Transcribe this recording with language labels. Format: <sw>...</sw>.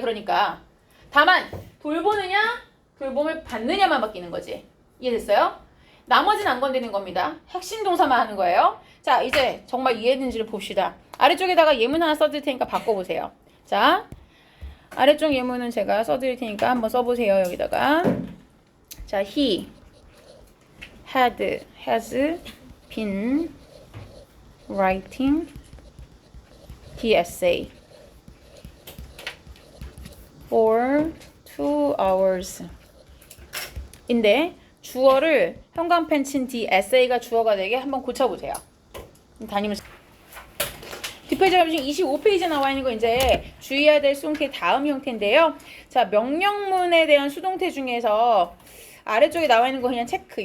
<ko>그러니까 다만 돌보느냐 돌봄을 받느냐만 바뀌는 거지. 이해됐어요? 나머지는 안 건드리는 겁니다. 핵심 동사만 하는 거예요. 자, 이제 정말 이해했는지를 봅시다. 아래쪽에다가 예문 하나 써드릴 테니까 바꿔보세요. 자, 아래쪽 예문은 제가 써드릴 테니까 한번 써보세요. 여기다가.</ko> <en>자, he has been writing the essay for 2 hours.</en> <ko>인데 주어를 형광펜 친 뒤 에세이가 주어가 되게 한번 고쳐보세요. 다니면서 뒷페이지가 지금 25페이지에 나와 있는 거 이제 주의해야 될 수동태 다음 형태인데요. 자, 명령문에 대한 수동태 중에서 아래쪽에 나와 있는 거 그냥 체크.</ko>